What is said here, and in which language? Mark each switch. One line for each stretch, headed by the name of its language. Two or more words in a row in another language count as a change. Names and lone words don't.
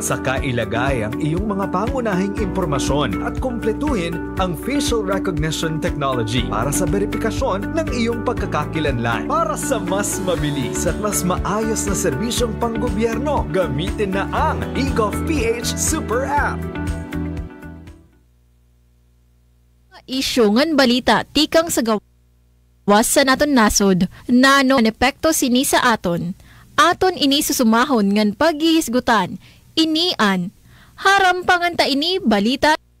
Filipino: Saka ilagay ang iyong mga pangunahing impormasyon at kumpletuhin ang
English: facial recognition technology
Filipino: para sa verifikasyon ng iyong pagkakakilanlan. Para sa mas mabilis at mas maayos na serbisyong panggobyerno, gamitin na ang eGov.ph Super App.
Waray: Isyu ngan balita tikang sa gawas sa naton nasod nano an epekto sini sa aton ini susumahon ngan paghihisgutan inian harampangan ta ini balita.